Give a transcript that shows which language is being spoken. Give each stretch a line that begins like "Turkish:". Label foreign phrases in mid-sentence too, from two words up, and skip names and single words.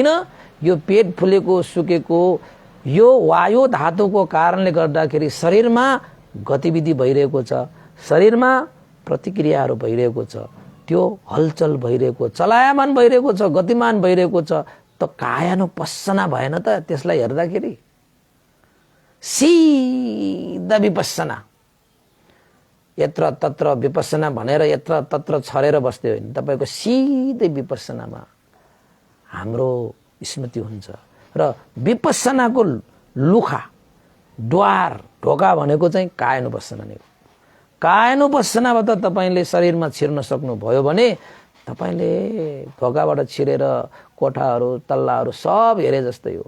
Nepali: यो पेट फुलेको सुकेको यो वायु धातुको कारणले गर्दाखेरि शरीरमा गतिविधि भइरहेको छ, शरीरमा प्रतिक्रियाहरू भइरहेको छ, त्यो हलचल भइरहेको, चलायमान भइरहेको छ, गतिमान भइरहेको छ। त कायानुपस्सना भएन त त्यसलाई हेर्दाखेरि? सिधा विपस्सना, यत्र तत्र विपस्सना भनेर यत्र तत्र छरेर बस्दै होइन, तपाईँको सिधै विपस्सनामा हाम्रो स्मृति हुन्छ। र विपस्सनाको लुखा द्वार ढोका भनेको चाहिँ कायानुपस्सना नै हो। कायानुपस्सनाबाट तपाईँले शरीरमा छिर्न सक्नुभयो भने तपाईँले ढोकाबाट छिरेर कोठाहरू तल्लाहरू सब हेरे जस्तै हो।